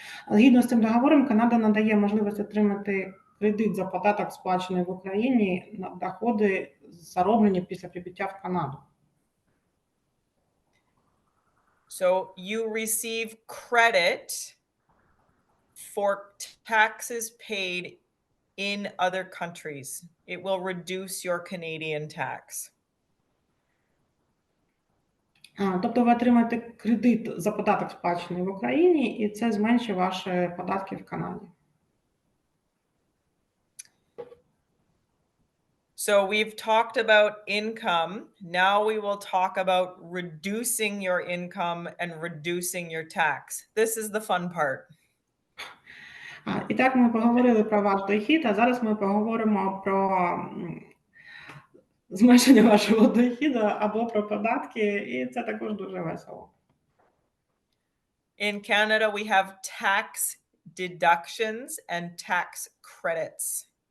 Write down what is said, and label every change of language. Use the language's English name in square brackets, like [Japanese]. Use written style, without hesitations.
[Ukrainian] Згідно з цим договором, Канада надає можливість отримати кредит за податок, сплачений в Україні, на доходи, зароблені після прибуття в Канаду. [English] So you receive credit for taxes paid in other countries. It will reduce your Canadian tax. [Ukrainian] Тобто ви отримаєте кредит за податок, сплачений в Україні, і це зменшить ваші податки в Канаді. [English] So we've talked about income. Now we will talk about reducing your income and reducing your tax. This is the fun part. [Ukrainian] І так ми поговорили про ваш дохід, а зараз ми поговоримо про зменшення вашого доходу або про податки, і це також дуже весело. [English] In Canada, we have tax deductions and tax credits.